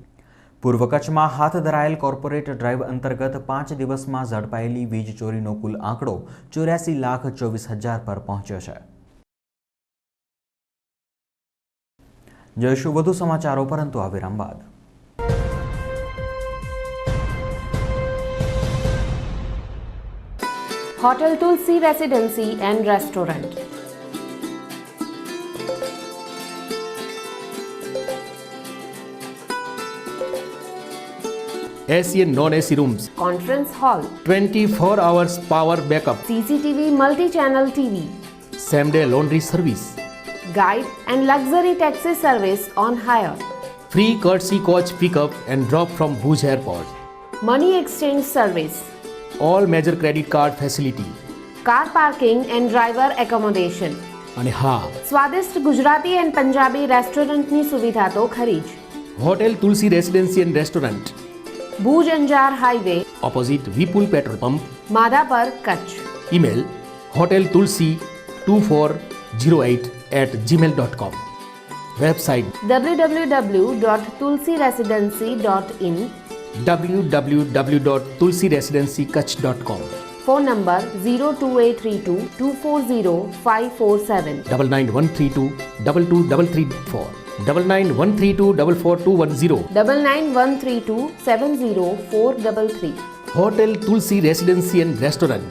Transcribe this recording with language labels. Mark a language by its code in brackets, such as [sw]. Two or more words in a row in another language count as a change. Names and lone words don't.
[gu] પૂર્વ કચ્છમાં હાથ ધરાયેલ કોર્પોરેટ ડ્રાઈવ અંતર્ગત 5 દિવસમાં ઝડપાયેલી વીજ ચોરીનો કુલ આંકડો 84,24,000 પર પહોંચ્યો છે। જોઈશું વધુ સમાચારો, પરંતુ આ વિરામ બાદ। હોટેલ તુલસી રેસિડેન્સી એન્ડ રેસ્ટોરન્ટ, [en] AC and non-AC rooms, conference hall, 24 hours power backup, CCTV multi-channel TV, same-day laundry service, guide and luxury taxi service on hire, free courtesy coach pickup and drop from Bhuj Airport, money exchange service, all major credit card facility, car parking and driver accommodation, [gu] અને હા, સ્વાદિષ્ટ ગુજરાતી and પંજાબી રેસ્ટોરન્ટની સુવિધા તો ખરી જ। હોટેલ તુલસી રેસિડેન્સી એન્ડ રેસ્ટોરન્ટ, ભુજ અંજાર હાઈવે, opposite વિપુલ પેટ્રોલ પંપ, માધાપર, કચ્છ। [en] email hoteltulsi2408@gmail.com, website www.tulsiresidency.in, www.tulsiresidencykutch.com, [gu] ફોન નંબર 02832 240 547, 9913222334, 9913244210, 9913270433। હોટેલ તુલસી રેસિડેન્સી એન્ડ રેસ્ટોરન્ટ।